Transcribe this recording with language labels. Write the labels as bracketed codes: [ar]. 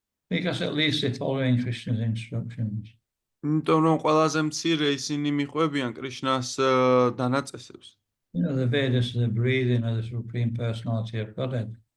[en] Because at least they're following Krishna's instructions. [ka] იმიტომ რომ ყველაზე მცირე ისინი მიყვებიან კრიშნას დანაწესებს. [en] The Vedas are the breathing of the Supreme Personality of Godhead.